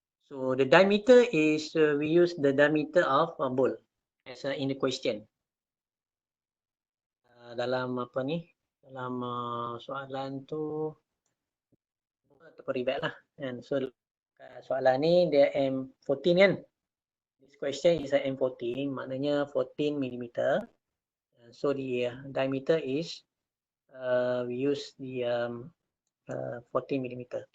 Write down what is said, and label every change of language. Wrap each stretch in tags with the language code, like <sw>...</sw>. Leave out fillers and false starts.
<en>So the diameter is we use the diameter of a bull as in the question.</en> <ms>Dalam apa ni? Dalam soalan tu ataupun rivet lah.</ms> <en>And so</en> <ms>soalan ni dia M14 kan?</ms> <en>This question is a M14, maknanya 14 mm. So the diameter is we use the 14 mm.</en>